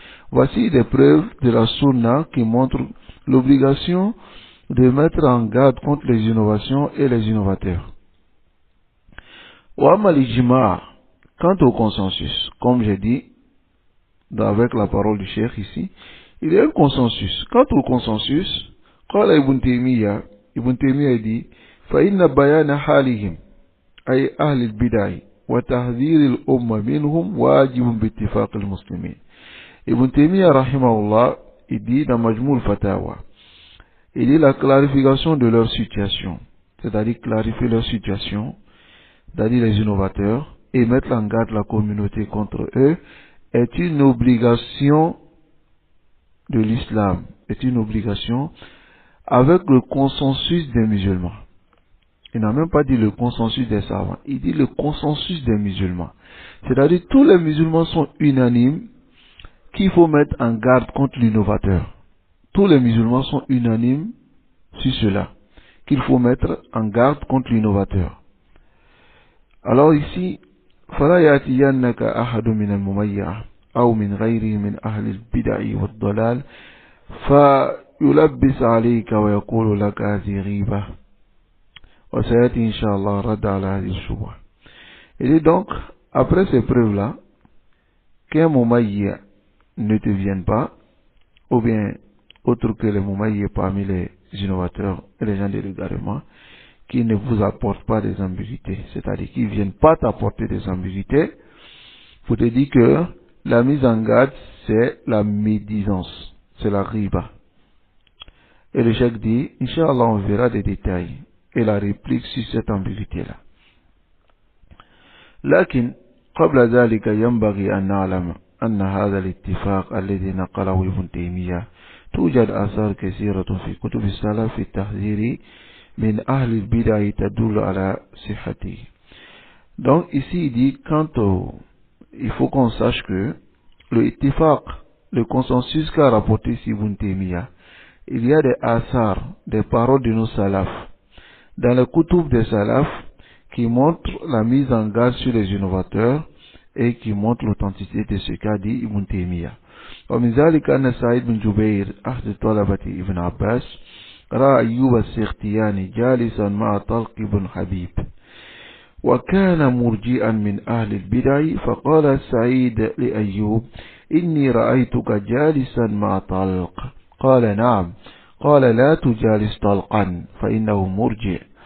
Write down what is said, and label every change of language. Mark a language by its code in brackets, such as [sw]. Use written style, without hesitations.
[fr] Voici des preuves de la sunna qui montrent l'obligation de mettre en garde contre les innovations et les innovateurs. Quant au consensus, comme j'ai dit avec la parole du cheikh ici, il y a un consensus. Quant au consensus, Ibn Taymiyyah dit [ar] فإن بيان حالهم أي أهل البدع وتحذير الأمة منهم واجب باتفاق المسلمين. [fr] Ibn Taymiyyah rahimahullah, il dit dans Majmou al-Fatawa, il dit la clarification de leur situation, c'est-à-dire clarifier leur situation, c'est-à-dire les innovateurs, et mettre en garde la communauté contre eux, est une obligation de l'islam, est une obligation avec le consensus des musulmans. Il n'a même pas dit le consensus des savants, il dit le consensus des musulmans. C'est-à-dire tous les musulmans sont unanimes qu'il faut mettre en garde contre l'innovateur. Tous les musulmans sont unanimes sur cela, qu'il faut mettre en garde contre l'innovateur. Alors ici, [ar] فلا يأتينك أحد من المميع أو من غيره من أهل البدع والضلال فيلبس عليك ويقول لك هذه غيبة وسيأتي إن شاء الله رد على هذه الشبهة. [fr] Et donc, après ces preuves-là, qu'un mumayya ne te vienne pas, ou bien autre que les mumayya parmi les innovateurs et les gens de l'égarement, qui ne vous apportent pas des ambiguïtés, c'est-à-dire qui ne viennent pas t'apporter des ambiguïtés, pour te dire que la mise en garde, c'est la médisance, c'est la riba. Et le cheikh dit, Inch'Allah, on verra des détails et la réplique sur cette ambiguïté-là. [ar] لكن قبل ذلك ينبغي أن نعلم أن هذا الاتفاق الذي نقله ابن تيمية توجد آثار كثيرة في كتب السلف في التحذير من أهل البدع تدل على صحته. [fr] Donc ici il dit il faut qu'on sache que le ittifaq, le consensus qu'a rapporté ici Ibn Taymiyyah, il y a des asars, des paroles de nos salafs dans le kutub des salafs qui montrent la mise en garde sur les innovateurs et qui montrent l'authenticité de ce qu'a dit Ibn Taymiyyah. [ar] ومن ذلك أن سعيد بن جبير أحد طلبة ابن عباس رأى أيوب السختياني جالسا مع طلق بن حبيب وكان مرجئا من أهل البدع فقال سعيد لأيوب إني رأيتك جالسا مع طلق قال نعم قال لا تجالس طلقا فإنه مرجئ.